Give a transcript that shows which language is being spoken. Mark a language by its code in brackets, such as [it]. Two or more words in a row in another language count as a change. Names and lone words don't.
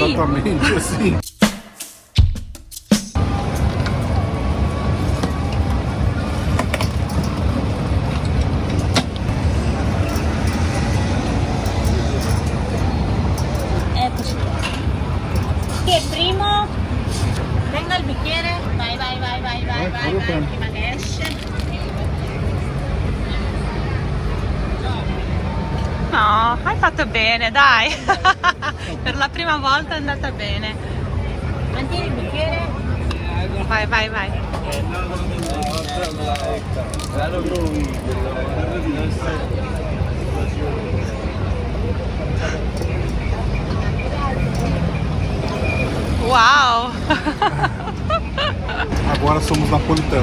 [pt] Exatamente assim. Que primo? [it] Venga il bicchiere. Vai. Prima che esce. No, hai fatto bene, dai. Per la prima volta è andata bene. Mantieni il bicchiere. Vai. [pt] Uau! Agora somos napolitanos.